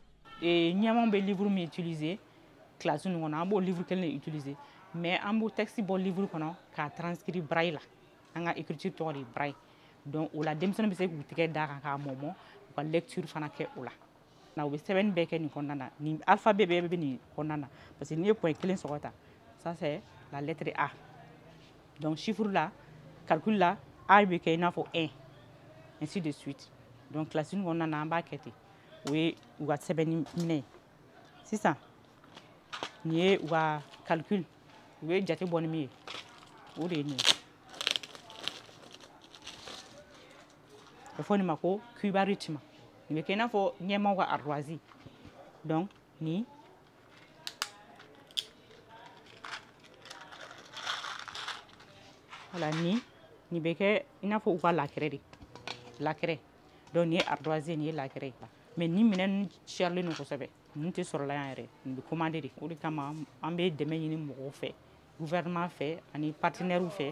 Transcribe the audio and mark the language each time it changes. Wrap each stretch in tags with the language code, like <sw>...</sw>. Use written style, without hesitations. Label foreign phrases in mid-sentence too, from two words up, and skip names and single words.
<bm>Ɲɛmaw bɛ livre min utiliser classe ninnu kɔnɔ an b'o livre kelen de utiliser mais an b'o texte bɔ livre kɔnɔ k'a transcrire braille la an ka écriture tɔgɔ de ye braille donc o la denmisɛnninw bɛ se k'u tigɛ d'a kan k'a mɔmɔ u ka lecture fana kɛ o la u bɛ sɛbɛnni bɛɛ kɛ nin kɔnɔna na nin alphabet bɛɛ bɛ nin kɔnɔna na</bm> <fr>parce que</fr> <bm>n'i ye point kelen sɔgɔ ta</bm> <fr>ça c'est la lettre A. Donc chiffre là, calcul là,</fr> <bm>A bɛ kɛ i n'a fɔ 1</bm> <fr>ainsi de suite.</fr> <bm>Donc classe in kɔnɔna na an b'a kɛ ten o ye u ka sɛbɛnni minɛ ye sisan nin ye u ka calcul u bɛ jate bɔ ni min ye o de ye nin ye a bɛ fɔ nin ma ko cubarisme nin bɛ kɛ i n'a fɔ ɲɛmaw ka</bm> <fr>ardoisie donc</fr> <bm>nin voilà nin bɛ kɛ i n'a fɔ u ka lakɛrɛ de lakɛrɛ donc nin ye ardoisie nin ye lakɛrɛ ye mais nin minɛn ninnu carilen don kosɛbɛ ninnu tɛ sɔrɔla yan yɛrɛ nin bɛ commandé de o de kama an bɛ dɛmɛ ɲini mɔgɔw fɛ gouvernement fɛ ani partenaires fɛ.</bm>